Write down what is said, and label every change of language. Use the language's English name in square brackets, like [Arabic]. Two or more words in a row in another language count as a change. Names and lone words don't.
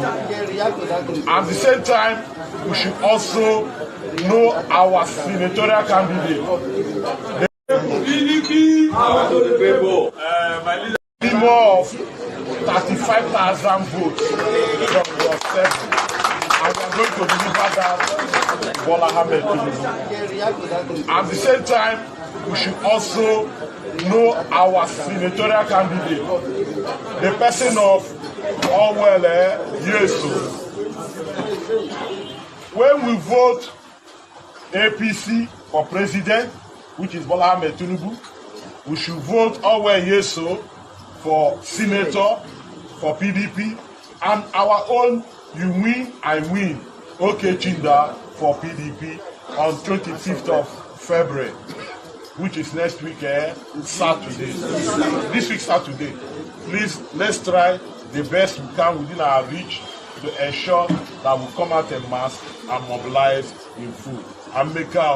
[English] At the same time, we should also know our senatorial candidate. PDP, power to the people. My leader. Minimum of 35,000 votes from Ward 7. And we are going to deliver that Bola Ahmed Tinubu. At the same time, we should also know our senatorial candidate, the person of Orwell Yeso. When we vote APC for president, which is Bola Ahmed Tinubu, we should vote Orwell Yeso for senator for PDP, and our own you win, I win, okay Chinda for PDP, on 25th of February, which is next week, Saturday. This week, Saturday. Please, let's try the best we can within our reach to ensure that we come out en masse and mobilize in full. And make out.